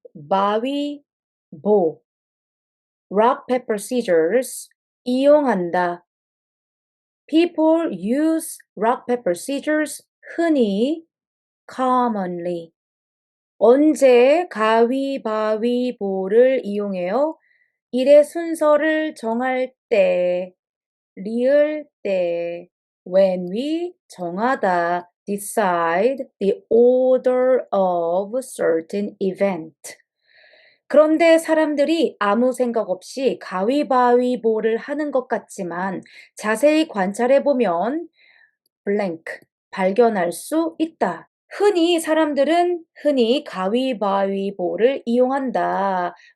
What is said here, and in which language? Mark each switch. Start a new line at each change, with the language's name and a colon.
Korean: 가위바위보
English: rock, paper, scissors
Korean: 이용한다.
English: People use rock, paper, scissors
Korean: 흔히
English: commonly.
Korean: 언제 가위바위보를 이용해요? 일의 순서를 정할 때, 리을 때,
English: when we
Korean: 정하다,
English: decide the order of certain event.
Korean: 그런데 사람들이 아무 생각 없이 가위바위보를 하는 것 같지만 자세히 관찰해 보면 blank 발견할 수 있다. 사람들은 흔히 가위바위보를 이용한다.